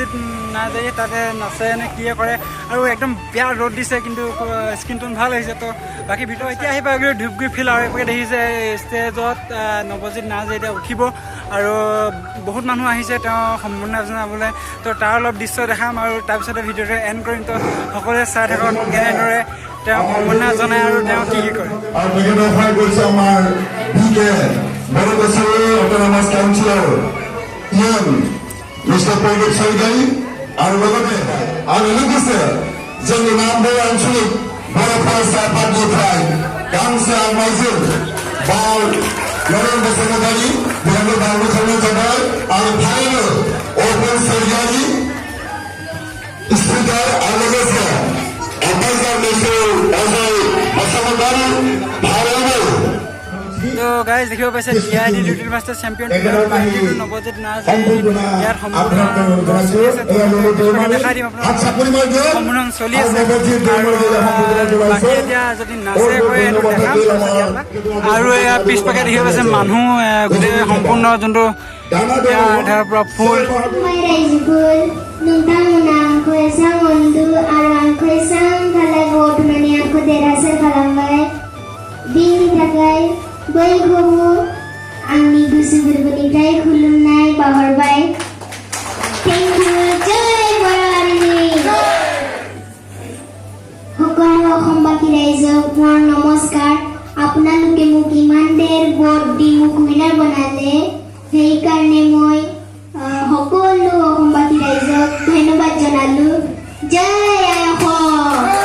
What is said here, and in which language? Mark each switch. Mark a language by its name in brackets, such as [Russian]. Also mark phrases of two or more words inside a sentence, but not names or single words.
[Assamese] নাৰ্জাৰী তাতে নাচে নে কিয়ে কৰে আৰু একদম বেয়া ৰ'দ দিছে কিন্তু স্কিন টোন ভাল হৈছে তো বাকী ভিতৰত এতিয়া আহি পাই ধূপগুৰি ফিল্ড আৰু এপাকে দেখিছে ষ্টেজত নৱজিত নাৰ্জাৰী এতিয়া উঠিব আৰু বহুত মানুহ আহিছে তেওঁ সম্বৰ্ধনা জনাবলৈ তো তাৰ অলপ দৃশ্য দেখাম আৰু তাৰপিছতে ভিডিঅ'টো এণ্ড কৰিম তো সকলোৱে চাই থাকক কেনেদৰে তেওঁ সম্বৰ্ধনা জনায় আৰু তেওঁ কি কি কৰে আৰু তেখেতৰ সহায় কৰিছে আমাৰ বিকে বৰগছৰ অট'নমাছ কাউন্সিলৰ ইয়ং মিষ্টাৰ প্ৰদীপ চৌধুৰী আৰু লগতে আৰু লিখিছে [Bodo] जोंनि नामबर आঞ্চলিক बर'फोर साफातनिफ्राय गांसे आरमाइजों बार नरेन बसुमतारी बिथांखौ बावनो खालामनाय जाबाय आरो थारैनो अपेन सोरगियारि स्पिकार आरो लोगोसे एम्बासाडर मिस्टार अजय बसुमतारी भारतनो [Assamese] তো গাইজ দেখিব পাইছে DID লিটল মাষ্টাৰ চেম্পিয়ন নৱজিত নাৰ্জাৰী ইয়াত দেখাই দিম আপোনাক সম্বোধন চলি আছে আৰু বাকী এতিয়া যদি নাচে কৰে এইটো দেখাম আৰু এয়া পিছপাকে দেখিব পাইছে মানুহ গোটেই সম্পূৰ্ণ যোনটো ধৰ পৰা ফুল [Bodo] खुलुमबाय रायजोफोर नोंथांमोना आंखौ एसां अनदु आरो आंखौ एसां भालो गथ'नानै आंखौ देरहासार खालामबाय बेनि थाखाय बयखौबो आंनि गोसो गोरबोनिफ्राय खुलुमनाय बावहरबाय [English] thank you [Bodo] जय बर' हारिनि [Assamese] সকলো অসমবাসী ৰাইজক মোৰ নমস্কাৰ আপোনালোকে মোক ইমান দেৰ ভোট দি মোক উইনাৰ বনালে সেইকাৰণে মই সকলো অসমবাসী ৰাইজক ধন্যবাদ জনালো জয় আই অসম